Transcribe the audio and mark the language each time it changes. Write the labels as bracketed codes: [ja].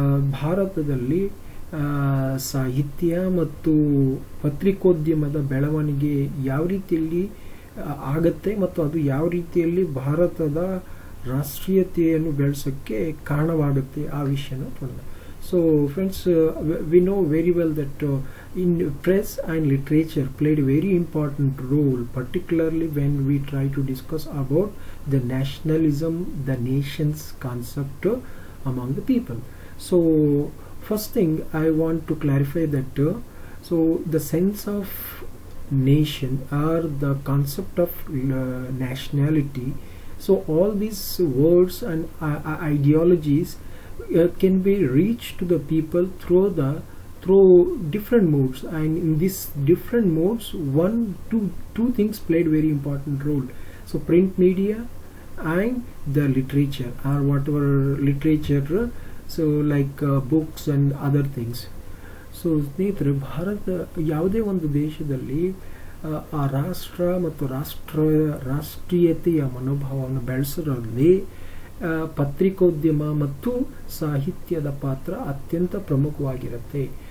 [kn] ಭಾರತದಲ್ಲಿ ಸಾಹಿತ್ಯ ಮತ್ತು ಪತ್ರಿಕೋದ್ಯಮದ ಬೆಳವಣಿಗೆ ಯಾವ ರೀತಿಯಲ್ಲಿ ಆಗತ್ತೆ ಮತ್ತು ಅದು ಯಾವ ರೀತಿಯಲ್ಲಿ ಭಾರತದ ರಾಷ್ಟ್ರೀಯತೆಯನ್ನು ಬೆಳೆಸೋಕ್ಕೆ ಕಾರಣವಾಗುತ್ತೆ ಆ ವಿಷಯನ ನೋಡೋಣ. [en] So friends, we know very well that in press and literature played a very important role, particularly when we try to discuss about the nationalism, the nation's concept among the people. So first thing I want to clarify that so the sense of nation or the concept of nationality, so all these words and ideologies can be reached to the people through different modes, and in these different modes two things played very important role. So print media and the literature or whatever literature, so like books and other things. [kn] So ಸ್ನೇಹಿತರೆ, ಭಾರತ ಯಾವುದೇ ಒಂದು ದೇಶದಲ್ಲಿ ಆ ರಾಷ್ಟ್ರ ಮತ್ತು ರಾಷ್ಟ್ರೀಯತೆಯ ಮನೋಭಾವವನ್ನು ಬೆಳೆಸೋದ್ರಲ್ಲಿ ಪತ್ರಿಕೋದ್ಯಮ ಮತ್ತು ಸಾಹಿತ್ಯದ ಪಾತ್ರ ಅತ್ಯಂತ ಪ್ರಮುಖವಾಗಿರುತ್ತೆ.